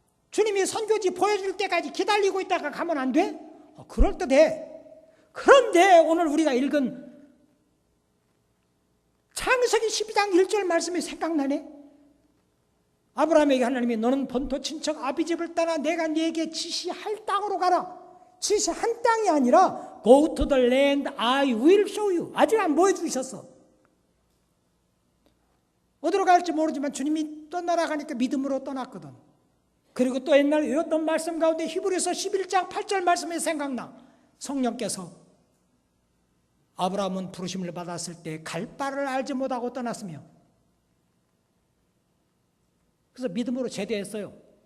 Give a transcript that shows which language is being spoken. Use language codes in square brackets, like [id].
[ko] 주님이 선교지 보여줄 때까지 기다리고 있다가 가면 안 돼? 그럴듯해. 그런데 오늘 우리가 읽은 창세기 12장 1절 말씀이 생각나네. 아브라함에게 하나님이 너는 본토 친척 아비집을 떠나 내가 네게 지시할 땅으로 가라. 지시한 땅이 아니라 [en] Go to the land I will show you. [ko] 아직 안 보여주셨어. 어디로 갈지 모르지만 주님이 떠나라 가니까 믿음으로 떠났거든. 그리고 또 옛날 외웠던 말씀 가운데 히브리서 11장 8절 말씀이 생각나. 성령께서 아브라함은 부르심을 받았을 때 갈 바를 알지 못하고 떠났으며 그래서 믿음으로 제대했어요.